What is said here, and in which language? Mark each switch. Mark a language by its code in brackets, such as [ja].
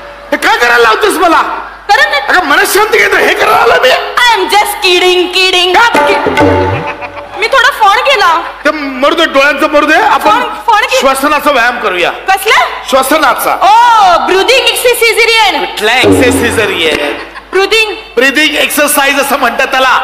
[mr] हे काय करायला लावतोस मला? करा ना. मनशांती घेतो हे करायला आलं मी. [en] I am just kidding kidding. [mr] मी थोडा फोन केला. ते मरू दे, डोळ्यांचं मरू दे. आपण फोन की श्वसनाचा व्यायाम करूया. कसला? श्वसनाचा. ओ ब्रीदिंग एक्सरसाइज. कुठला एक्सरसाइज आहे? ब्रीदिंग एक्सरसाइज असं म्हणतात त्याला.